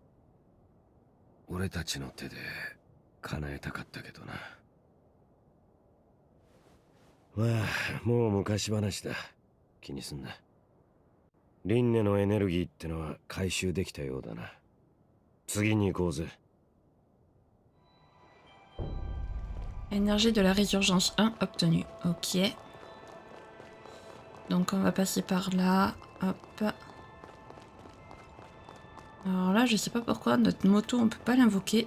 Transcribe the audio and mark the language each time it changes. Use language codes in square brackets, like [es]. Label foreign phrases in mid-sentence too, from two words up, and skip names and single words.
[ja] 俺たちの手で叶えたかったけどな。まあもう昔話だ。気にすんな。リンネのエネルギーってのは回収できたようだな。次に行こうぜ。 [fr] Énergie de la résurgence 1 obtenue. Ok. Donc on va passer par là. Hop. Alors là, je sais pas pourquoi notre moto on peut pas l'invoquer.